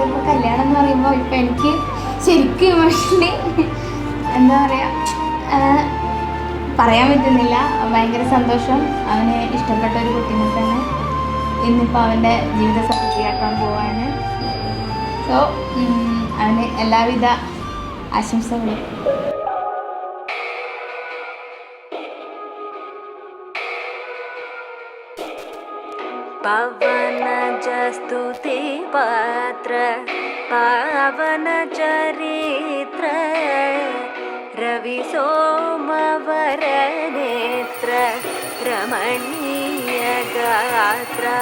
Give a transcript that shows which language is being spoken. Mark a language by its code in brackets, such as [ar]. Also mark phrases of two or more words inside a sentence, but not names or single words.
[ml] ഇപ്പോൾ കല്യാണം എന്ന് പറയുമ്പോൾ ഇപ്പം എനിക്ക് ശരിക്കും ഇമോഷണലി എന്താ പറയുക പറയാൻ പറ്റുന്നില്ല. ഭയങ്കര സന്തോഷം. അവന് ഇഷ്ടപ്പെട്ട ഒരു കുട്ടീനെ തന്നെ ഇന്നിപ്പോൾ അവൻ്റെ ജീവിത സഫലമാക്കാൻ പോവാണ്. സോ അവന് എല്ലാവിധ ആശംസകളും. [sa] पवन जस्तुति पात्र पावन चरित्र रवि सोमवर नेत्र रमणीय गात्र